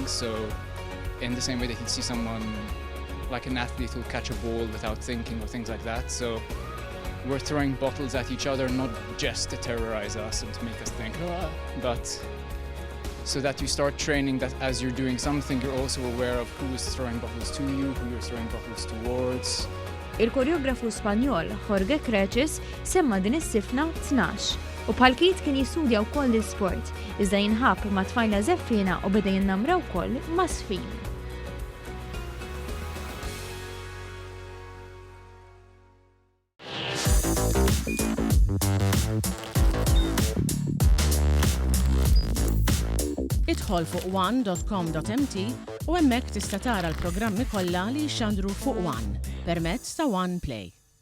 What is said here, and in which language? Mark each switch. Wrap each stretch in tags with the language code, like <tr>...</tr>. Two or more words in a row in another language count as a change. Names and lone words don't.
<en>So in the same way that you'd see someone, like an athlete who'll catch a ball without thinking or things like that. So we're throwing bottles at each other, not just to terrorize us and to make us think, but so that you start training that as you're doing something, you're also aware of who is throwing bottles to you, who you're throwing bottles towards.</en> <mt>Il-koreografu Spanjol Jorge Creces semma din is-sifna 12 u bħal Keith kien jistudja wkoll l-isport, iżda jinħabb ma' tfajla żeffiena u beda jinnamra wkoll ma' sfin. Idħol fuq one.com.mt u hemmhekk tista' tara l-programmi kollha li jxandru fuq One permezz ta' One Play.</mt>